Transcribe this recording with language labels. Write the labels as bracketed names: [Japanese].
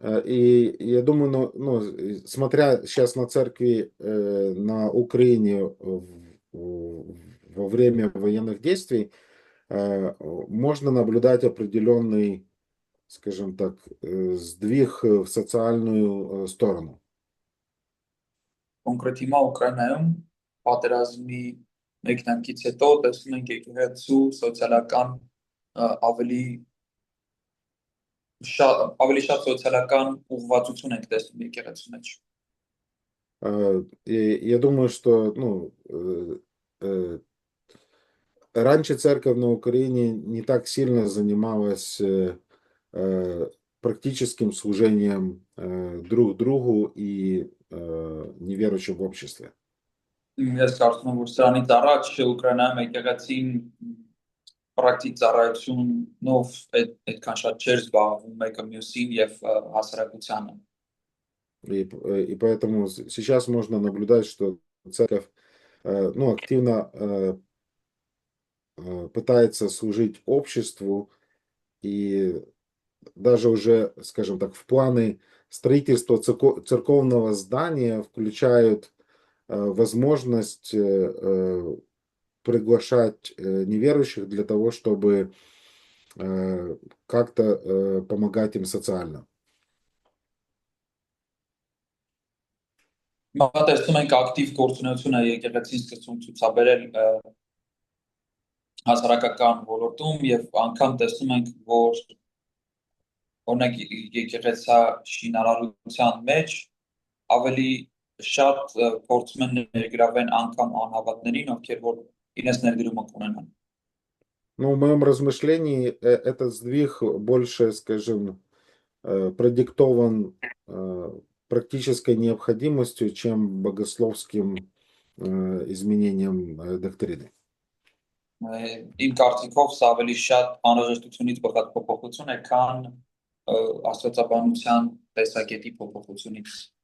[Russian] И я думаю, ну, смотря сейчас на церкви на Украине во время военных действий, можно наблюдать определенный, скажем так, сдвиг в социальную сторону. [Armenian] Կոնկրետ հիմա Ուկրաինայում պատերազմի մեկնարկից հետո տեսնում ենք եկեղեցու սոցիալական ավելի ավելի շատ սոցիալական ուղղվածություն ենք տեսնում եկեղեցու մեջ։ [Russian] Я думаю, что раньше церковь на Украине не так сильно занималась практическим служением друг другу и неверующим в обществе. [Armenian] Ես կարծում եմ, որ սրանից առաջ Ուկրաինայում եկեղեցին պրակտիկ ծառայությունով այդքան շատ չէր զբաղվում մեկը մյուսին եւ հասարակությանը։ [Russian] И поэтому сейчас можно наблюдать, что церковь активно пытается служить обществу и даже уже, скажем так, в планы строительства церковного здания включают возможность приглашать неверующих для того, чтобы как-то помогать им социально. [Armenian] Տեսնում ենք ակտիվ գործունեություն է եկեղեցին սկսում ցուցաբերել հասարակական ոլորտում եւ անգամ տեսնում ենք, որ օրինակ եկեղեցա շինարարության մեջ ավելի շատ փորձում են ներգրավել անգամ անհավատներին, ովքեր որ իրենց ներդրումը կունենան։ [Russian] Ну, в моем размышлении этот сдвиг больше, скажем, продиктован практической необходимостью, чем богословским изменением доктрины. [Armenian] Իմ կարծիքով սա ավելի շատ անհրաժեշտությունից բխած փոփոխություն է, քան աստվածաբանության տեսակետի փոփոխությունից։